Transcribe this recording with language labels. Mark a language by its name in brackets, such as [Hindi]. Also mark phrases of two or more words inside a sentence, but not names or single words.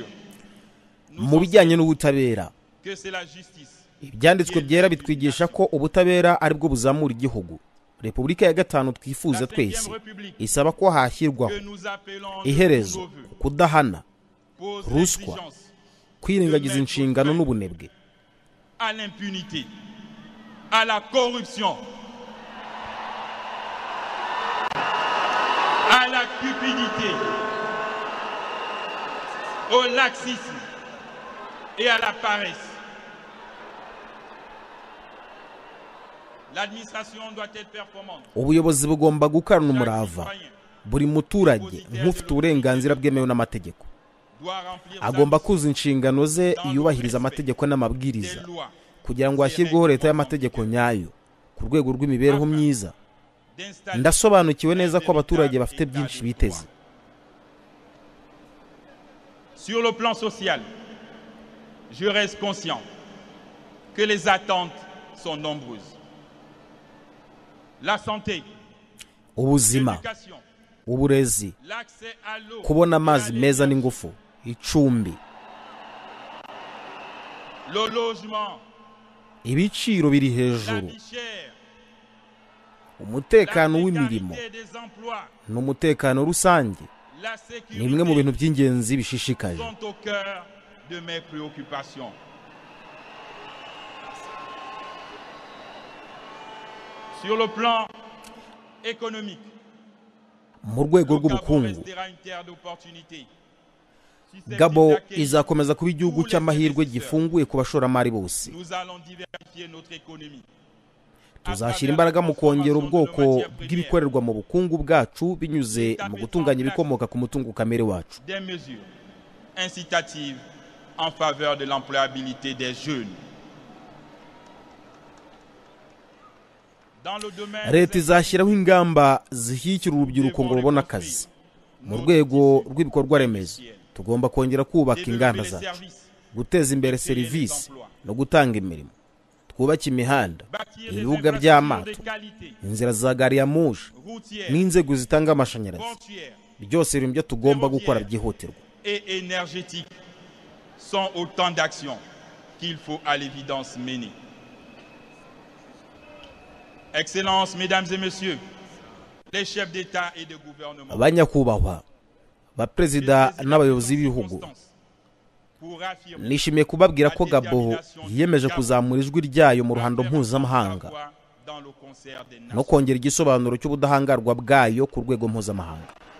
[Kinyarwanda] mu bijyanye n'ubutabera, [French] que c'est la justice [Kinyarwanda] ibyanditswe byera bitwigisha ko ubutabera ari bwo buzamura igihugu. Repubulika ya 5 twifuza twese isaba ko hashyirwaho iherezo kudahana, ruswa, kwirengagiza inshingano n'ubunebwe, [French] à l'impunité, à la corruption, à la cupidité, au laxisme et à la paresse. L'administration doit être performante. [Kinyarwanda] Ubuyobozi bugomba gukarana umurava. Buri muturage nk'ufite uburenganzira bwemewe n'amategeko agomba kuzuza inshingano ze, yubahiriza amategeko n'amabwiriza kugira ngo hashyirweho leta y'amategeko nyayo ku rwego rw'imibereho myiza. Ndasobanukiwe neza ko abaturage bafite byinshi biteze. [French] Sur le plan social, je reste conscient que les attentes sont nombreuses. La santé, [Kinyarwanda] ubuzima, uburezi, kubona amazi meza n'ingufu, icumbi, [French] le logement, [Kinyarwanda] ibiciro biri hejuru, umutekano w'imirimo n'umutekano rusange ni bimwe mu bintu by'ingenzi bishishikaje. [French] Sur le plan économique, [Kinyarwanda] mu rwego rw'ubukungu, Gabo izakomeza kuba igihugu cy'amahirwe gifunguye ku bashoramari bose. Tuzashyira imbaraga mu kongera ubwoko bw'ibikorerwa mu bukungu bwacu binyuze mu gutunganya ibikomoka ku mutungo kamere wacu. [French] Des mesures incitatives en faveur de l'employabilité des jeunes. [Kinyarwanda] Leta izashyiraho ingamba zishyigikira urubyiruko ngo rubone akazi. Mu rwego rw'ibikorwa remezo, tugomba kongera kubaka inganda zacu, guteza imbere serivisi no gutanga imirimo. Twubake imihanda, ibibuga by'amato, inzira za gari ya moshi n'inzego zitanga amashanyarazi. Byose biri byo tugomba gukora byihutirwa. [French] Et énergétique sont autant d'actions qu'il faut à l'évidence mener. Excellences, mesdames et messieurs, les chefs d'État et de gouvernement, [Kinyarwanda] abanyakubahwa, baperezida n'abayobozi b'ibihugu, nishimiye kubabwira ko Gabo yiyemeje kuzamura ijwi ryayo mu ruhando mpuzamahanga no kongera igisobanuro cy'ubudahangarwa bwayo ku rwego mpuzamahanga.